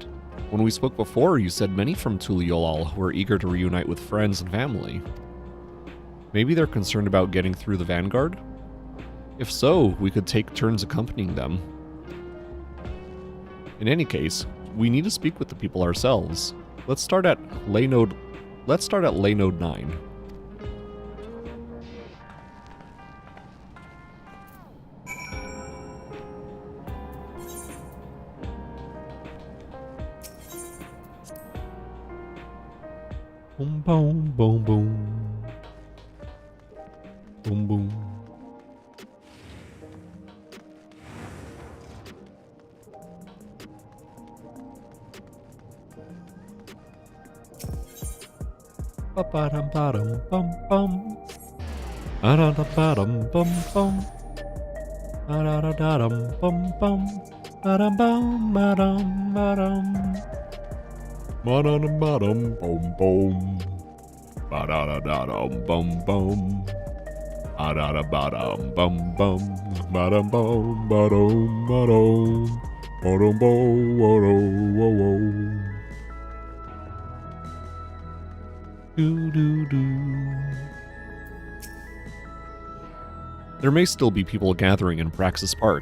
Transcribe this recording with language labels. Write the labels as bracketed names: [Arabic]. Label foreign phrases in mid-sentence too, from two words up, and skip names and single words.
[English] When we spoke before, you said many from Tuliolal were eager to reunite with friends and family. Maybe they're concerned about getting through the vanguard? If so, we could take turns accompanying them. In any case, we need to speak with the people ourselves. Let's start at Laynode 9. Boom boom boom boom. Boom boom. Ba-ba-dum bum bum. Ba-da-da-ba-dum bum bum. Ba-da-da-da-dum bum bum. Ba-dum bum ba-dum ba-dum. Ba-da-da-ba-dum bum bum. Ba-da-da-da-dum bum bum. Ba-da-da-ba-dum bum bum. Ba-dum bum ba-dum ba-dum. Ba-dum bum ba-dum. There may still be people gathering in Praxis Park.